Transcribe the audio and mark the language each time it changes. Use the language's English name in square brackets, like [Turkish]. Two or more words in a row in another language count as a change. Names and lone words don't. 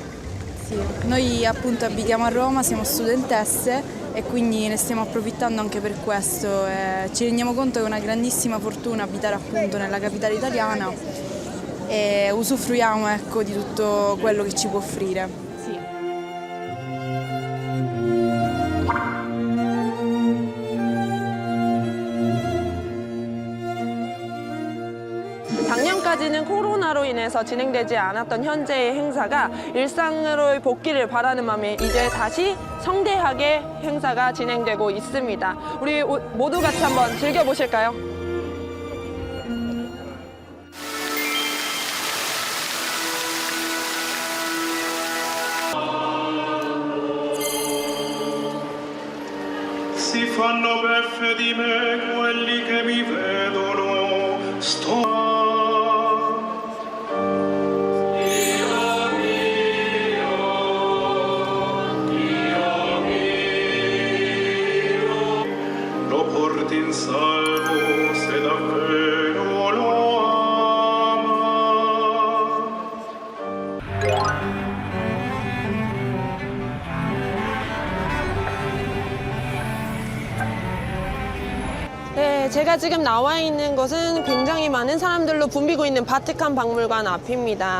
[Italian] Noi appunto abitiamo a Roma, siamo studentesse e quindi ne stiamo approfittando anche per questo. Ci rendiamo conto che è una grandissima fortuna abitare appunto nella capitale italiana e usufruiamo, ecco, di tutto quello che ci può offrire. [Korean] 작년까지는 코로나로 인해서 진행되지 않았던 현재의 행사가 일상으로의 복귀를 바라는 마음에 이제 다시 성대하게 행사가 진행되고 있습니다. 우리 모두 같이 한번 즐겨보실까요? [Italian] Si fanno beffe di me quelli che mi vedono, lo porti in salvo se davvero lo ama. [Korean] 네, 제가 지금 나와 있는 곳은 굉장히 많은 사람들로 붐비고 있는 바티칸 박물관 앞입니다.